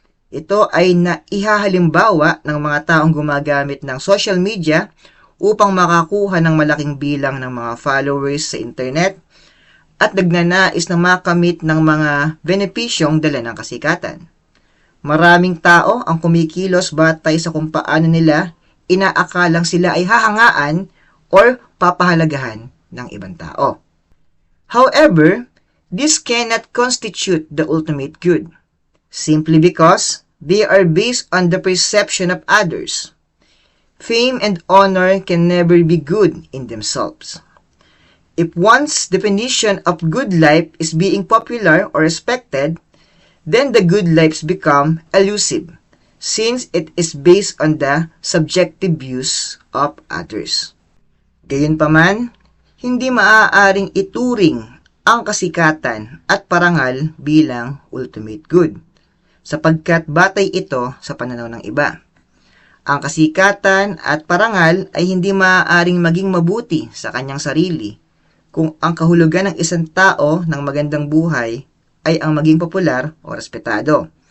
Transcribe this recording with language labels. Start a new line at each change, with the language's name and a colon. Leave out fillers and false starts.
Filipino: Ito ay naihahalimbawa ng mga taong gumagamit ng social media upang makakuha ng malaking bilang ng mga followers sa internet at nagnanais na makamit ng mga benepisyong dala ng kasikatan. Maraming tao ang kumikilos batay sa kung paano nila inaakalang sila ay hahangaan or papahalagahan ng ibang tao.
English: However, this cannot constitute the ultimate good, simply because they are based on the perception of others. Fame and honor can never be good in themselves. If one's definition of good life is being popular or respected, then the good lives become elusive, since it is based on the subjective views of others.
Filipino: Gayunpaman, hindi maaaring ituring ang kasikatan at parangal bilang ultimate good, sapagkat batay ito sa pananaw ng iba. Ang kasikatan at parangal ay hindi maaaring maging mabuti sa kanyang sarili kung ang kahulugan ng isang tao ng magandang buhay ay ang maging popular o respetado.